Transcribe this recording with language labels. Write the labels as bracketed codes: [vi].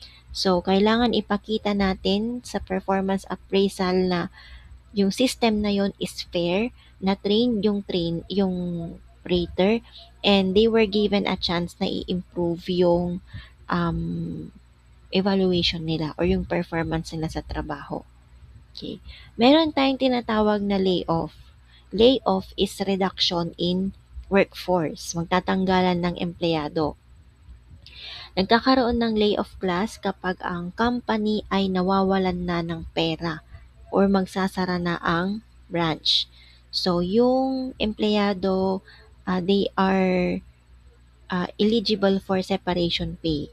[tl] So, kailangan ipakita natin sa performance appraisal na yung system na yon is fair, na yung rater, [en] and they were given a chance [tl] na i-improve yung um, evaluation nila or yung performance nila sa trabaho. Okay. Meron tayong tinatawag na layoff. [en] Layoff is reduction in workforce. [tl] Magtatanggalan ng empleyado. Nagkakaroon ng layoff class kapag ang company ay nawawalan na ng pera or magsasara na ang branch. So, yung empleyado, [en] they are eligible for separation pay.